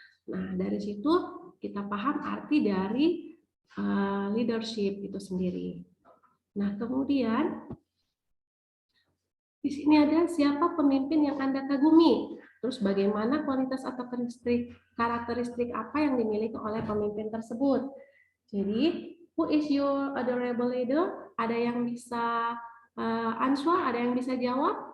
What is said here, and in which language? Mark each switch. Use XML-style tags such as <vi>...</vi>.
<id>Nah, dari situ kita paham arti dari leadership itu sendiri. Nah, kemudian di sini ada siapa pemimpin yang Anda kagumi. Terus bagaimana kualitas atau karakteristik apa yang dimiliki oleh pemimpin tersebut.</id> <en>Jadi, who is your adorable leader?</en> <id>Ada yang bisa answer, ada yang bisa jawab?</id>